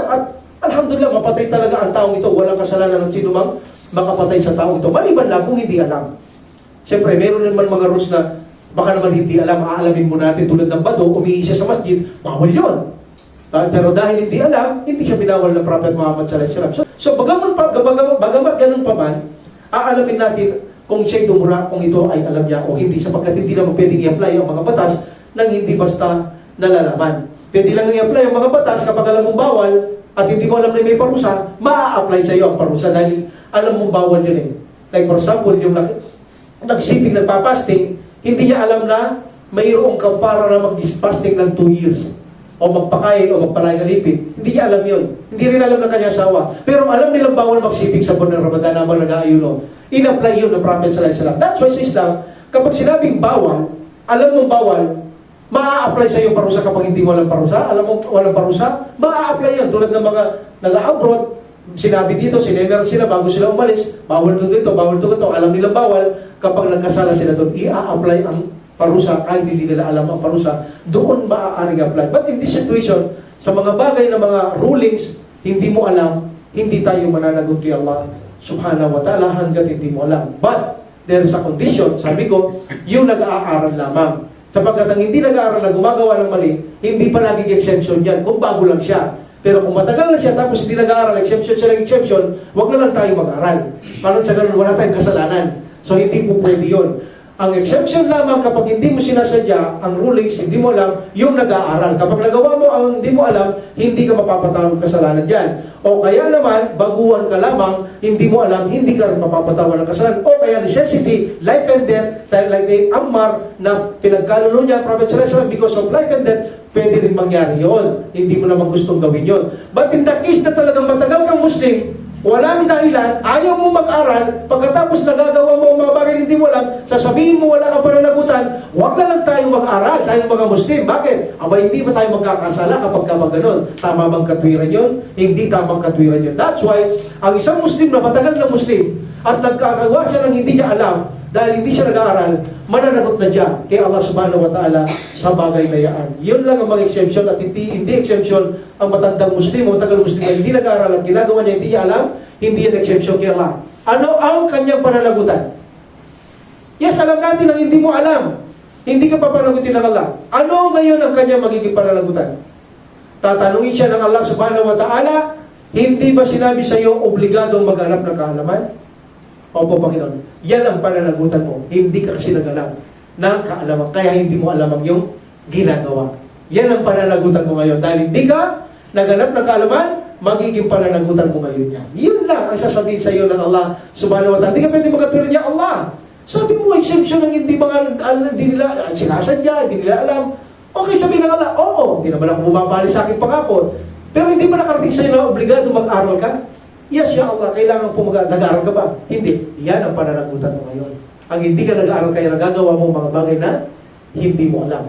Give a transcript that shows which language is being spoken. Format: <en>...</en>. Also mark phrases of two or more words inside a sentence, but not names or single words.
<tl>At alhamdulillah, mapatay talaga ang taong ito. Walang kasalanan ng sino mang makapatay sa taong ito. Maliban lang kung hindi alam. Siyempre, meron naman mga rules na baka naman hindi alam, aalamin mo natin tulad ng bado, umihi siya sa masjid, bawal yun. Pero dahil hindi alam, hindi siya binawal ng Prophet Muhammad</tl> <ar>صلى الله عليه وسلم.</ar> <tl>So bagamat ganun pa man, aalamin natin kung siya'y dumura, kung ito ay alam niya o hindi, sapagkat hindi naman pwedeng i-apply ang mga batas nang hindi basta nalalaman. Pwede lang i-apply ang mga batas kapag alam mong bawal at hindi mo alam na may parusa, maa-apply sa iyo ang parusa dahil alam mong bawal yun eh.</tl> <en>Like for example,</en> <tl>yung nagsiping, nagpapasting, hindi niya alam na mayroong kapara na mag-fasting ng 2 years o magpakain o magpalay alipin. Hindi niya alam yun. Hindi rin alam ng kanyang asawa. Pero alam nilang bawal magsiping sa buwan ng Ramadan habang nag-aayuno. In-apply yun ng Prophet</tl> <ar>صلى الله عليه وسلم.</ar> <en>That's why</en> <tl>sa Islam, kapag sinabing bawal, alam mong bawal, maa-apply sa iyo parusa kapag hindi mo walang parusa. Alam mo walang parusa, maa-apply yan. Tulad ng mga nag-abroad, sinabi dito, sinemer sila bago sila umalis, bawal to dito, bawal to dito. Alam nilang bawal, kapag nagkasala sila doon, i-apply ang parusa kahit hindi nila alam ang parusa, doon maaaring apply.</tl> <en>But in this situation,</en> <tl>sa mga bagay na mga rulings, hindi mo alam, hindi tayo mananagot kay Allah</tl> <ar>سبحانه وتعالى</ar> <tl>hanggat hindi mo alam.</tl> <en>But there is a condition,</en> <tl>sabi ko, yung nag-aaral lamang. Sapagkat ang hindi nag-aaral na gumagawa ng mali, hindi palaging exemption yan, kung bago lang siya. Pero kung matagal na siya, tapos hindi nag-aaral, exemption siya ng exemption, wag na lang tayo mag-aaral. Parang sa ganun, wala tayong kasalanan. So hindi po pwede yun. Ang exception lamang kapag hindi mo sinasadya, ang rulings, hindi mo alam, yung nag-aaral. Kapag nagawa mo ang hindi mo alam, hindi ka mapapatawag ng kasalanan dyan. O kaya naman, baguhan ka lamang, hindi mo alam, hindi ka rin mapapatawag ng kasalanan. O kaya</tl> <en>necessity, life and death, like the</en> <tl>Ammar na pinagkalulo niya, Prophet</tl> <ar>صلى الله عليه وسلم,</ar> <en>because of life and death,</en> <tl>pwede rin mangyari yon. Hindi mo naman gustong gawin yon.</tl> <en>But in the case</en> <tl>na talagang matagal kang Muslim, walang dahilan, ayaw mo mag-aral, pagkatapos nagagawa mo ang mga bagay hindi mo alam, sasabihin mo wala ka pananagutan, huwag na lang tayong mag-aral, tayong mga Muslim. Bakit? Aba, hindi ba tayo magkakasala kapag ka ganun? Tama bang katwiran yun? Hindi tamang katwiran yun.</tl> <en>That's why,</en> <tl>ang isang Muslim na matagal na Muslim, at nagkakagawa siya ng hindi niya alam, dahil hindi siya nag-aaral, mananagot na siya kay Allah</tl> <ar>سبحانه وتعالى</ar> <tl>sa bagay na yan. Yun lang ang mga exemption at hindi exemption ang matandang Muslim o matagal Muslim na hindi nag-aaral at ginagawa niya, hindi niya alam, hindi yan exemption kay Allah. Ano ang kanyang pananagutan? Yes, alam natin ang hindi mo alam. Hindi ka papanagutin ng Allah. Ano ngayon ang kanyang magiging pananagutan? Tatanungin siya ng Allah</tl> <ar>سبحانه وتعالى,</ar> <tl>hindi ba sinabi sa iyo obligadong maghanap ng kaalaman? Opo, Panginoon. Yan ang pananagutan mo. Hindi ka kasi nag-alam ng kaalaman. Kaya hindi mo alam ang iyong ginagawa. Yan ang pananagutan mo ngayon. Dahil hindi ka naghanap ng kaalaman, magiging pananagutan mo ngayon yan. Yun lang ang sasabihin sa iyo ng Allah</tl> <ar>سبحانه وتعالى.</ar> <tl>Hindi ka pwede magkatwiran niya, Allah. Sabi mo, exemption ng hindi nila sinasadya, hindi nila alam. Okay, sabihin ng Allah, oo, hindi naman ako bumabali sa aking pangako. Pero hindi ba nakarating sa iyo na obligado mag-aral ka? Yes, ya Allah, kailangan po nag-aaral ka ba? Hindi. Yan ang pananagutan mo ngayon. Ang hindi ka nag-aaral kaya nagagawa mo mga bagay na hindi mo alam.</tl>